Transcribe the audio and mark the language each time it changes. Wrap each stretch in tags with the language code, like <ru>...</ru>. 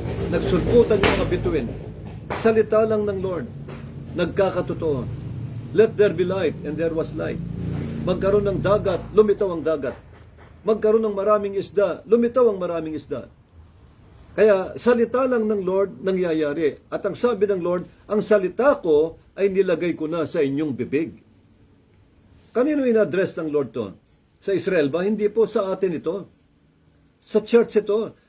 <tl>Nagsulputan yung mga bituin. Salita lang ng Lord, nagkakatotoo.</tl> <en>Let there be light, and there was light.</en> <tl>Magkaroon ng dagat, lumitaw ang dagat. Magkaroon ng maraming isda, lumitaw ang maraming isda. Kaya salita lang ng Lord nangyayari. At ang sabi ng Lord, ang salita ko ay nilagay ko na sa inyong bibig. Kanino in-address ng Lord to? Sa Israel ba? Hindi po, sa atin ito. Sa church ito.</tl>